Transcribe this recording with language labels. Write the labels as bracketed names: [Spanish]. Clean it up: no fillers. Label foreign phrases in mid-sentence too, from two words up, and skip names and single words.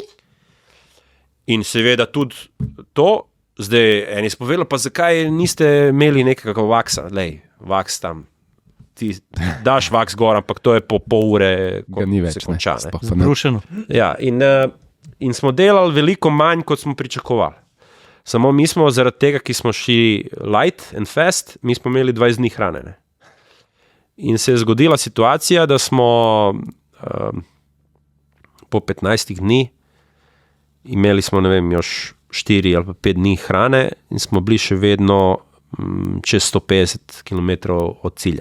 [Slovenian] In seveda tudi to, zdaj eni spovedali, pa zakaj niste imeli nekega vaksa, vaks tam, ti daš vaks gor, ampak to je po pol ure, ko se konča. Zbrušeno. Ja, in smo delali veliko manj, kot smo pričakovali. Samo mi smo zaradi tega, ki smo šli [English] light and fast, [Slovenian] mi smo imeli 20 dni hrane, ne. In se je zgodila situacija, da smo po 15 dni imeli smo, ne vem, još 4 ali pa 5 dni hrane in smo bili še vedno čez 150 km od cilja.